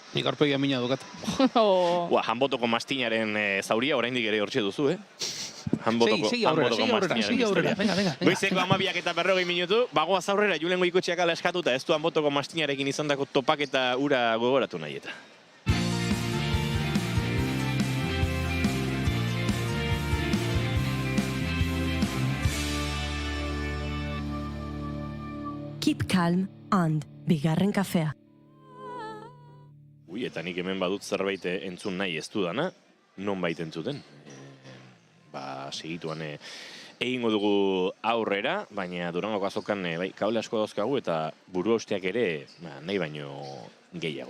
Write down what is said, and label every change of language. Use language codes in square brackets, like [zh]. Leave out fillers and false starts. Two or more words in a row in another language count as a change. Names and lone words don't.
[eu] Nik aurpegia mina dukat. Hanbotoko mastinaren zauria oraindik ere hortxe duzu, Segi aurrera. Venga. Goizeko 12:40 minutu, bagoaz aurrera Julen Goikotxeak ala eskatuta, ez du Hanbotoko mastinarekin izandako topaketa ura gogoratu nahi eta. [en] Keep calm and [eu] bigarren kafea. Eta nik hemen badut zerbait entzun nahi ez dudana, nonbait entzuten. Segituan egingo dugu aurrera, baina Durangoko azokan kable asko dauzkagu eta buru hausteak ere nahi baino gehiago.